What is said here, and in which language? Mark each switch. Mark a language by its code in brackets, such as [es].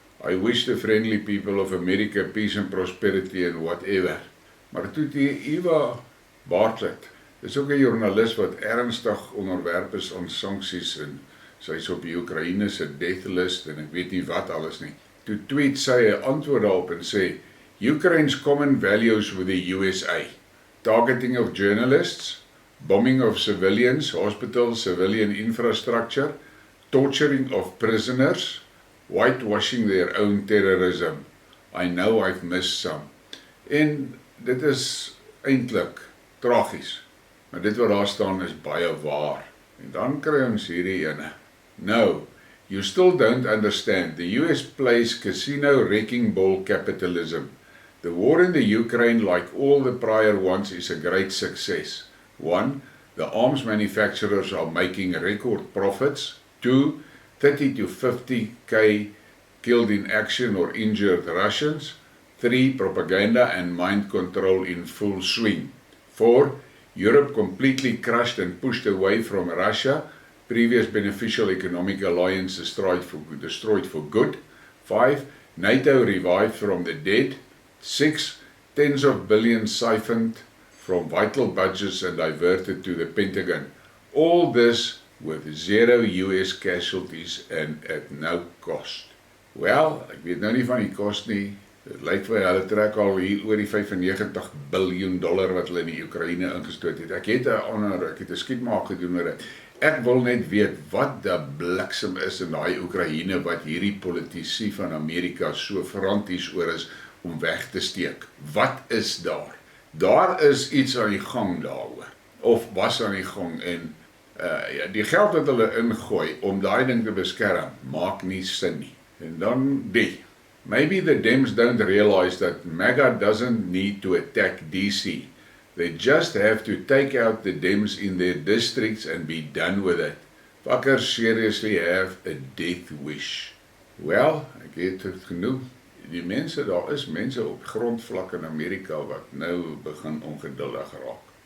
[en] I wish the friendly people of America peace and prosperity and whatever. [af] Maar toe die Eva Bartlett, is ook 'n joernalis wat ernstig onderwerp is aan sanksies en sy is op die Oekraïne se death list en ek weet nie wat alles nie. Toe tweet sy 'n antwoord daarop en sê, [en] Ukraine's common values with the USA. targeting of journalists, bombing of civilians, hospitals, civilian infrastructure, torturing of prisoners, whitewashing their own terrorism. I know I've missed some. [af] En dit is eintlik tragies, maar dit wat daar staan is baie waar. En dan kry ons hierdie ene. [en] No, you still don't understand. The US plays casino wrecking ball capitalism. The war in the Ukraine, like all the prior ones, is a great success. 1. The arms manufacturers are making record profits. 2. 30 to 50k killed in action or injured Russians. 3. Propaganda and mind control in full swing. 4. Europe completely crushed and pushed away from Russia. Previous beneficial economic alliance destroyed for good. 5. NATO revived from the dead. 6. Tens of billions siphoned from vital budgets and diverted to the Pentagon. All this with 0 US casualties and at no cost. [af] Wel, ek weet nou nie van die kost nie. Dit lyk vir hulle trek al hier oor die $95 biljoen wat hulle in die Oekraïne ingestoot het. Ek het 'n Skidmark gedoen oor dit. Ek wil net weet wat die bliksem is in daai Oekraïne wat hierdie politici van Amerika so franties oor is om weg te steek. Wat is daar? Daar is iets aan die gang daaroor. Of was aan die gang en die geld wat hulle ingooi om daai ding te beskerm, maak nie sin nie. En dan die. [en] Maybe the Dems don't realize that MAGA doesn't need to attack DC. They just have to take out the Dems in their districts and be done with it. Fuckers seriously have a death wish. [af] Well, ek het het genoeg. Die mense, daar is mense op grondvlak in Amerika wat nou begin ongeduldig raak.